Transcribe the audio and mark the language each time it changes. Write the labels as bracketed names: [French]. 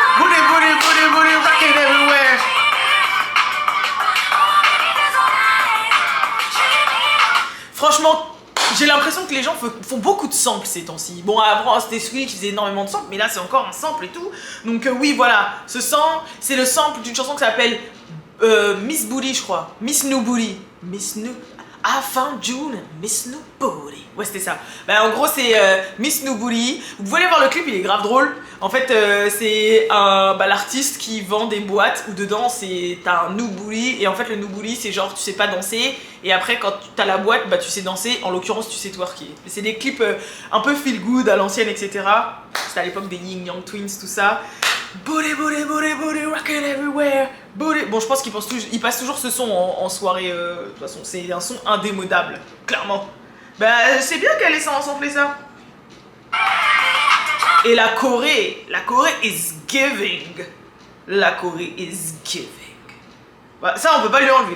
[English] Booty, booty, booty, booty, rockin' everywhere. [French] Franchement, j'ai l'impression que les gens font beaucoup de samples ces temps-ci. Bon, avant c'était Switch qui faisait énormément de samples, mais là c'est encore un sample et tout. Donc oui, voilà, ce sample, c'est le sample d'une chanson qui s'appelle Miss Booty, je crois. Miss New Booty. Miss New... [English] I found June, Miss New Booty. [French] Ouais, c'était ça. Ben, en gros, c'est Miss New Booty. Vous pouvez aller voir le clip, il est grave drôle. En fait, c'est l'artiste qui vend des boîtes où dedans, t'as un New Booty. Et en fait, le New Booty, c'est genre, tu sais pas danser. Et après, quand t'as la boîte, bah, tu sais danser. En l'occurrence, tu sais twerker. C'est des clips un peu feel good à l'ancienne, etc. C'était à l'époque des Yin Yang Twins, tout ça. [English] Booty, booty, booty, booty, rockin' everywhere. Booty. [French] Bon, je pense qu'ils passent toujours ce son en soirée. De toute façon, c'est un son indémodable, clairement. Bah, c'est bien qu'elle ait sampler ça. Et la Corée is giving. La Corée is giving. Bah, ça, on peut pas lui enlever.